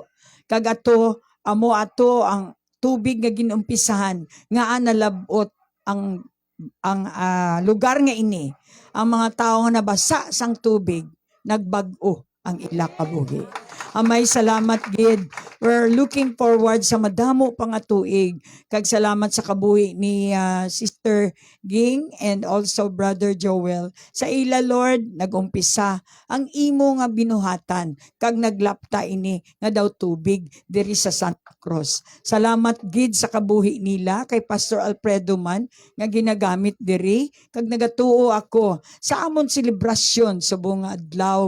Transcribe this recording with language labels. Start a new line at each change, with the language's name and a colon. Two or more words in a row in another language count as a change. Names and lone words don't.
Hiligaynon: Kag ato amo ato ang tubig nga ginumpisahan nga nalabot ang lugar nga ini. Ang mga tao nga nabasa sang tubig nagbag-o ang ila kabuhi. Amay salamat gid.
English: We're looking forward
Hiligaynon: sa madamo pang tuig. Kag salamat sa kabuhi ni Sister Ging
English: and also
Hiligaynon: Brother Joel. Sa ila, Lord, nagumpisa ang imo nga binuhatan kag naglapta ini nga daw tubig diri sa Santa Cruz. Salamat gid sa kabuhi nila kay Pastor Alfredo man nga ginagamit diri kag nagatuo ako sa amon selebrasyon sa bunga adlaw.